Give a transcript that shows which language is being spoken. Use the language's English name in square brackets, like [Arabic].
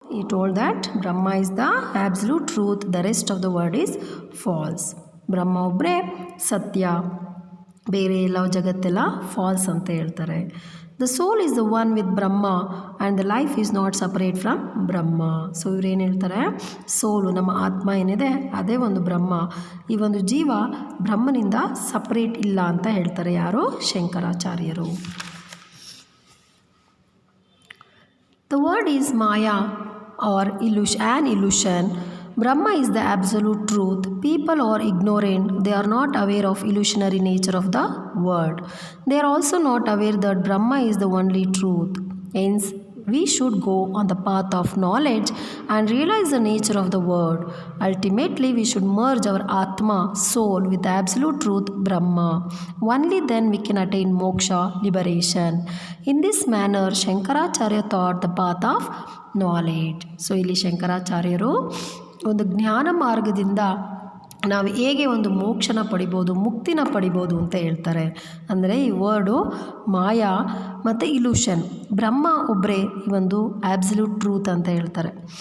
[English] he told that Brahma is the absolute truth, the rest of the world is false. [Kannada] ಬ್ರಹ್ಮ ಒಬ್ಬರೇ ಸತ್ಯ, ಬೇರೆ ಎಲ್ಲ ಜಗತ್ತೆಲ್ಲ falls ಅಂತ ಹೇಳ್ತಾರೆ. [English] The soul is the one with Brahma and the life is not separate from Brahma. [Kannada] So ಇವ್ರೇನು ಹೇಳ್ತಾರೆ, ಸೋಲು ನಮ್ಮ ಆತ್ಮ ಏನಿದೆ ಅದೇ ಒಂದು ಬ್ರಹ್ಮ, ಈ ಒಂದು ಜೀವ ಬ್ರಹ್ಮನಿಂದ ಸಪರೇಟ್ ಇಲ್ಲ ಅಂತ ಹೇಳ್ತಾರೆ. ಯಾರು? ಶಂಕರಾಚಾರ್ಯರು. [English] The word is Maya or an illusion. Brahma is the absolute truth. People are ignorant. They are not aware of illusionary nature of the word. They are also not aware that Brahma is the only truth. Hence, we should go on the path of knowledge and realize the nature of the word. Ultimately, we should merge our Atma, soul, with the absolute truth, Brahma. Only then we can attain moksha, liberation. In this manner, Shankaracharya taught the path of knowledge. [Kannada] So, ಇಲ್ಲಿ ಶಂಕರಾಚಾರ್ಯರು ಒಂದು ಜ್ಞಾನ ಮಾರ್ಗದಿಂದ ನಾವು ಹೇಗೆ ಒಂದು ಮೋಕ್ಷನ ಪಡಿಬೋದು, ಮುಕ್ತಿನ ಪಡಿಬೋದು ಅಂತ ಹೇಳ್ತಾರೆ. ಅಂದರೆ ಈ ವರ್ಡು ಮಾಯಾ ಮತ್ತು ಇಲ್ಯೂಷನ್, ಬ್ರಹ್ಮ ಒಬ್ಬರೇ ಈ ಒಂದು [English] absolute truth [Kannada] ಅಂತ ಹೇಳ್ತಾರೆ.